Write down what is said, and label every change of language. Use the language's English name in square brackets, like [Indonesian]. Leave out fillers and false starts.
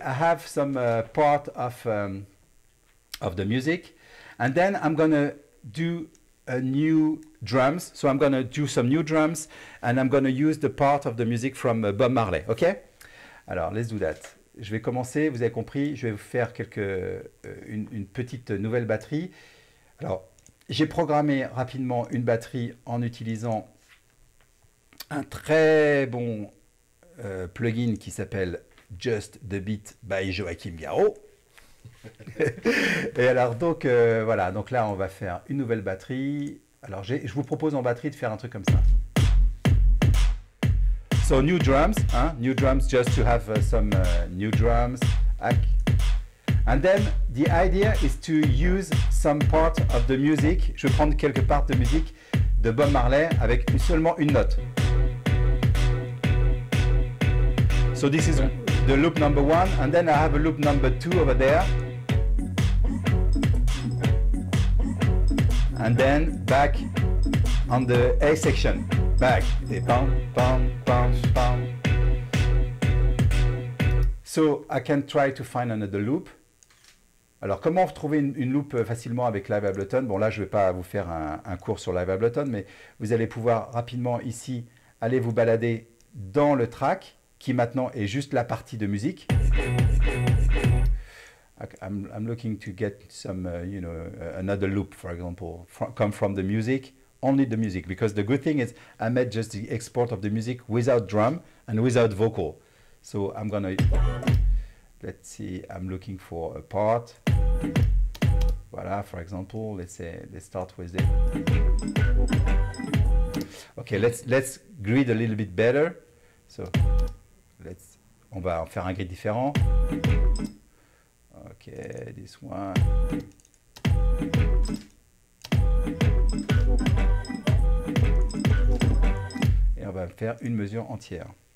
[English] I have some part of the music, and then I'm gonna do a new drums. So I'm gonna do some new drums, and I'm gonna use the part of the music from Bob Marley. [French] Okay? Alors [English] let's do that. [French] Je vais commencer. Vous avez compris. Je vais vous faire une petite nouvelle batterie. Alors j'ai programmé rapidement une batterie en utilisant un très bon plugin qui s'appelle Just the Beat by Joachim Garraud. Et alors donc voilà, donc là on va faire une nouvelle batterie. Alors je vous propose en batterie de faire un truc comme ça. [English] So new drums, hein? New drums, just to have some new drums. And then the idea is to use some part of the music. [French] Je vais prendre quelques parts de musique de Bob Marley avec seulement une note. [English] So this is the loop number 1, and then I have a loop number 2 over there. And then back on the A section. Back. Pam, pam, pam, pam. So I can try to find another loop. [French] Alors, comment retrouver une loop facilement avec Live Ableton? Bon, là, je ne vais pas vous faire un cours sur Live Ableton, mais vous allez pouvoir rapidement ici aller vous balader dans le track, qui maintenant est juste la partie de musique. [English] I'm looking to get some, another loop, for example, come from the music, only the music, because the good thing is I made just the export of the music without drum and without vocal. So I'm gonna, let's see, I'm looking for a part. Voilà, for example, let's start with it. Okay, let's grid a little bit better. [French] So on va en faire un grid différent. [English] Okay, this one. [French] va faire une mesure entière.